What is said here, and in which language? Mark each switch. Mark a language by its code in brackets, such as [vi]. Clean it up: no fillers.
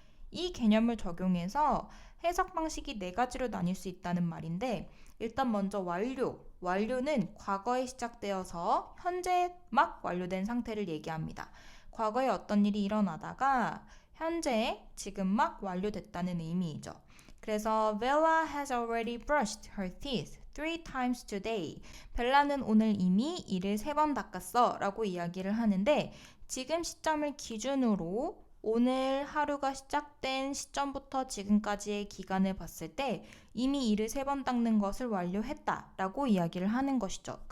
[ko] 이 개념을 적용해서 해석 방식이 4가지로 나뉠 수 있다는 말인데 일단 먼저 완료는 과거에 시작되어서 현재 막 완료된 상태를 얘기합니다. 과거에 어떤 일이 일어나다가 현재 지금 막 완료됐다는 의미이죠. 그래서 [en] Bella has already brushed her teeth 3 times today. [ko] 벨라는 오늘 이미 이를 3번 닦았어 라고 이야기를 하는데 지금 시점을 기준으로 오늘 하루가 시작된 시점부터 지금까지의 기간을 봤을 때 이미 이를 3번 닦는 것을 완료했다 라고 이야기를 하는 것이죠.